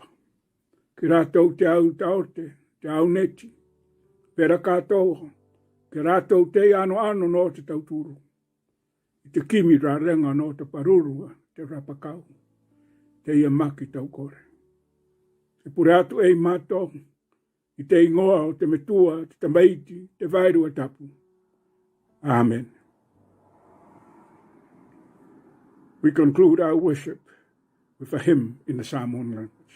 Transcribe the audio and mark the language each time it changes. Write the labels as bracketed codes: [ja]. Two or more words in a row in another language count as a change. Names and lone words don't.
[rar] Ki rātou te au taote, te au neti, pera kātou, ki rātou te ANOANO no te tauturu. I te kimi rā renga no te parurua, te rapakau, te ia maki tau kore. Te pure atu e mātou, I te ingoa o te metua, te tamaiti, te vairua tapu. Amen. [en] We conclude our worship with a hymn in the Samoan language.